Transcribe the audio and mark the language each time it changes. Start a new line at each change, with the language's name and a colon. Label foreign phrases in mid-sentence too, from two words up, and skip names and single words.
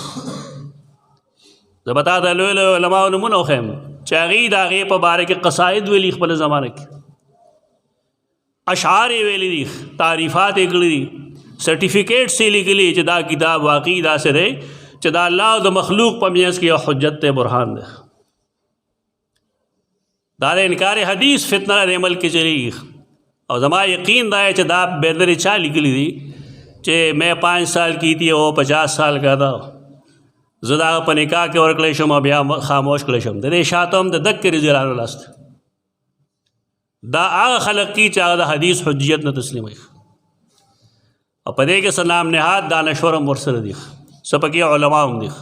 Pashto: زه به تا ته لوی لوی علماو نومونه وښیم چې هغې د هغې په باره کې قصاید ویلي، خپله زمانه کې اشعار یې ویلي دي، تعریفات یې کړي دي، سرټیفیکیټس یې لیکلي چې دا کتاب واقعي داسې دی چې دا الله او د مخلوق په منځ کې یو حجت دی، برهان دی. دا د انکار حدیث فتنه د عمل کې چلیږي، او زما یقین دا ہے چې دا بیدر چا لیکلی دی چې
Urdu: میں 5 سال کی تھی وہ 50 سال کا تھا،
Pashto: زه د هغه په نکاح کې ورکړی شم او بیا خاموش کړی شم. د دې شاته هم د دکې رضی الله عنه لاس دی. دا هغه خلق کی چې هغه د حدیث حجیت نه تسلیموي، او په دې کې څه نام نهاد دانشور هم ورسره دي، څه پکې علما هم دي.